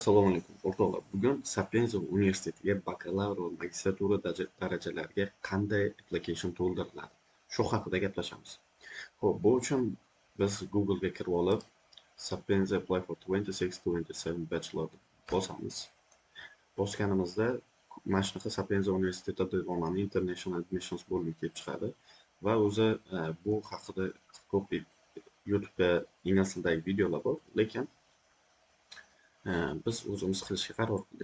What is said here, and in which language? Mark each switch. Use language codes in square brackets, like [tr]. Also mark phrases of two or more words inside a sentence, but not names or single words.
[uz] Assalomu alaykum o'rtoqlar. Bugun Sapienza universitetiga bakalavr va magistratura darajalariga qanday application to'ldiriladi? Shu haqida gaplashamiz. Xo'p, bu uchun biz Google ga kirib olib, Sapienza [en] apply for 26-27 bachelor [uz] bosamiz. Bosganimizda mana shunaqa Sapienza universiteti deb nomlangan International Admissions bo'limi kelib chiqadi va o'zi bu haqida ko'p YouTube'da ingliz tilidagi videolar bor, lekin biz o'zimiz qilishga qaror qildik.